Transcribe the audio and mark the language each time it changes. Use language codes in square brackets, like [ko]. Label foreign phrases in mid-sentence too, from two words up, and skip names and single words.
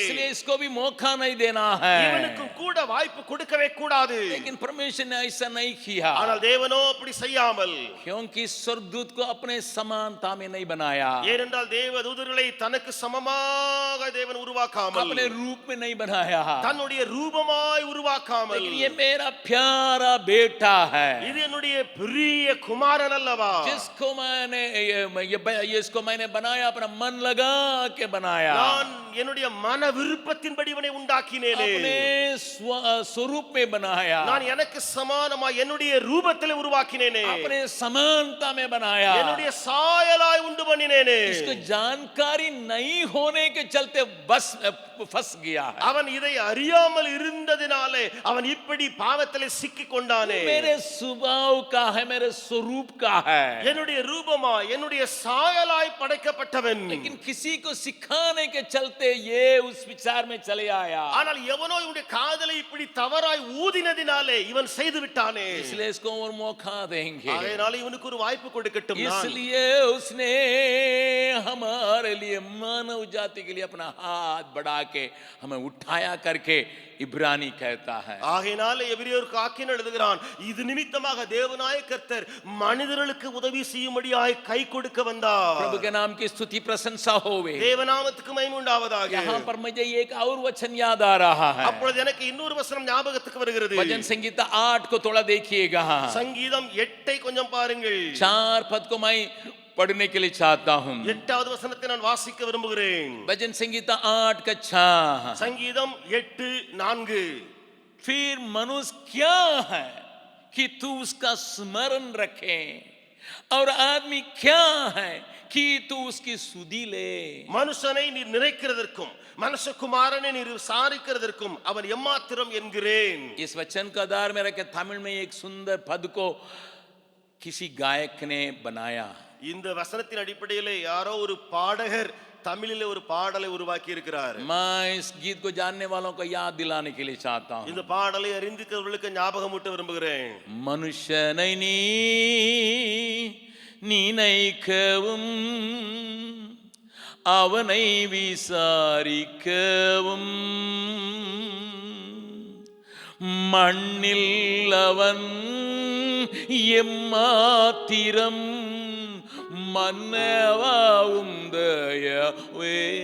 [hi] इसलिए इसको भी मौका नहीं देना है. [ta] இவனுக்கும் கூட வாய்ப்பு கொடுக்கவே கூடாது. [hi] लेकिन परमेश्वर ने ऐसा नहीं किया, [ta] ஆனால் தேவனோ அப்படி செய்யாமல், [hi] क्योंकि स्वर्गदूत को अपने समानता में नहीं बनाया, [ta] ஏனென்றால் தேவதூதர்களை தனக்கு சமமாக தேவன் உருவாக்காமல், [hi] अपने रूप में नहीं बनाया, [ta] தன்னுடைய ரூபமாய் உருவாக்காமல், [hi] लेकिन ये मेरा प्यारा बेटा है, [ta] இது என்னுடைய பிரிய குமாரன் அல்லவா, [hi] जिसको मैंने बनाया, अपना मन लगा के बनाया, [ta] நான் என்னுடைய மன விருப்பத்தின்படி இவனை உண்டாக்கினேனே, [hi] अपने स्वरूप में बनाया, [ta] நான் எனக்கு சமானமாய் என்னுடைய ரூபத்திலே உருவாக்கினேனே, [hi] अपने समानता में बनाया, [ta] என்னுடைய சாயலாய் உண்டு பண்ணினேனே. [hi] इसको जानकारी नहीं होने के चलते बस फंस गया है. [ta] அவன் இதை அறியாமல் இருந்ததினாலே அவன் இப்படி பாவத்திலே சிக்கிக் கொண்டானே. [hi] मेरे स्वभाव का है, मेरे स्वरूप का है, [ta] என்னுடைய ரூபமா என்னுடைய சாயலாய் படைக்கப்பட்டவன். [hi] लेकिन किसी को सिखाने के चलते ये उस विचार में चले आया, [ta] ஆனால் எவனோ இவனுடைய காதலை இப்படி தவறாய் ஊதினதினாலே இவன் செய்து விட்டானே. [hi] इसलिए इसको और मौका देंगे, [ta] அதனால இவனுக்கு ஒரு வாய்ப்பு கொடுக்கட்டும். [hi] इसलिए उसने हमारे लिए, मानव जाति के लिए अपना हाथ बढ़ा के हमें उठाया करके इब्रानी कहता है. [ta] ஆகையினால எபிரேயருக்கு ஆக்கின எழுதுகிறான், இது நிமித்தமாக தேவனாய கர்த்தர் மனிதர்களுக்கு உதவி செய்யும்படியாய் கை கொடுக்க வந்தார். [hi] प्रभु के नाम की स्तुति प्रशंसा होवे. [ta] தேவநாமத்துக்கு மகிமை உண்டாவதாக. [hi] यहाँ पर मुझे एक और वचन याद आ रहा है. [ta] அப்பொழுது எனக்கு இன்னொரு வசனம் ஞாபகத்துக்கு வருகிறது. [hi] भजन संगीता 8 को थोड़ा देखिएगा. [ta] சங்கீதம் 8 கொஞ்சம் பாருங்கள். [hi] 4 पद को मैं पढ़ने के लिए चाहता हूं. [ta] 8வது वசனத்தை நான் வாசிக்க விரும்புகிறேன். [hi] भजन संगीता 8 का 6. [ta] சங்கீதம் 8:4. [hi] फिर मनुष्य क्या है कि तू उसका स्मरण रखे, और आदमी क्या है कि तू उसकी सुधि ले. [ta] மனுஷனை நீ நிறைக்கிறதற்கும் மனுஷகுமாரனை நீ விசாரிக்கிறதற்கும் அவன் எம்மாத்திரம் என்கிறேன். [hi] इस वचन का आधार में रखे तमिल में एक सुंदर पद को किसी गायक ने बनाया. [ta] இந்த வசனத்தின் அடிப்படையில் யாரோ ஒரு பாடகர் தமிழிலே ஒரு பாடலை உருவாக்கி இருக்கிறார். [hi] मैं इस गीत को जानने वालों को याद दिलाने के लिए चाहता हूं. [ta] இந்த பாடலை அறிந்திருக்கிறவர்களுக்கு ஞாபகமூட்ட விரும்புகிறேன். மனுஷனை நினைக்கவும் அவனை விசாரிக்கவும் மண்ணில் அவன் எம்மாத்திரம் மன்னவாவும் தயவே.